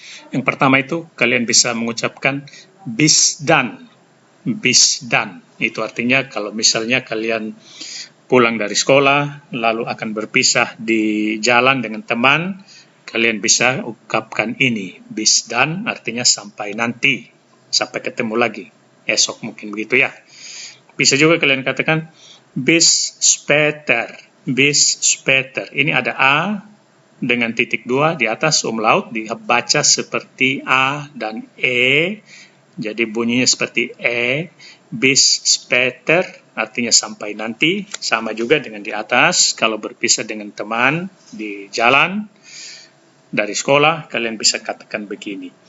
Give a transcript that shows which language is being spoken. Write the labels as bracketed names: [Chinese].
[Indonesian] Yang pertama itu kalian bisa mengucapkan [German] bis dan. Bis dan. [Indonesian] Itu artinya kalau misalnya kalian pulang dari sekolah, lalu akan berpisah di jalan dengan teman, kalian bisa ungkapkan ini. [German] Bis dan [Indonesian] artinya sampai nanti, sampai ketemu lagi. Esok mungkin begitu ya. Bisa juga kalian katakan [German] bis später. Bis später. [Indonesian] Ini ada A dengan titik 2 di atas umlaut, dibaca seperti A dan E. Jadi bunyinya seperti E, [German] bis später, [Indonesian] artinya sampai nanti, sama juga dengan di atas. Kalau berpisah dengan teman di jalan, dari sekolah, kalian bisa katakan begini.